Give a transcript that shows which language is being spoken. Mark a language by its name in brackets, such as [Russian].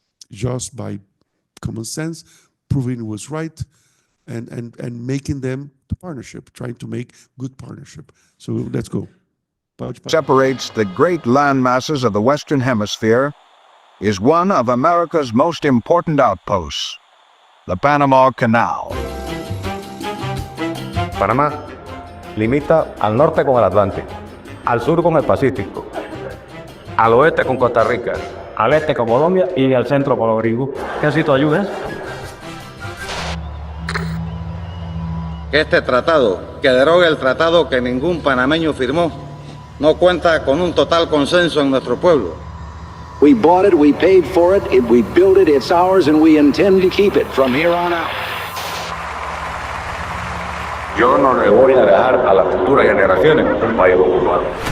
[English] Just by common sense, proving it was right, and making them the partnership, trying to make good partnership. So let's go. separates the great land masses of the Western Hemisphere is one of America's most important outposts, the Panama Canal. [Spanish] Panamá limita al norte con el Atlántico, al sur con el Pacífico, al oeste con Costa Rica, al este con Colombia y al centro con los gringos. ¿Qué necesito ayuda? Este tratado, que deroga el tratado que ningún panameño firmó, no cuenta con un total consenso en nuestro pueblo. [English] We bought it, we paid for it, we built it, it's ours, and we intend to keep it from here on out. [Spanish] Yo no le voy a dejar a las futuras generaciones un país ocupado.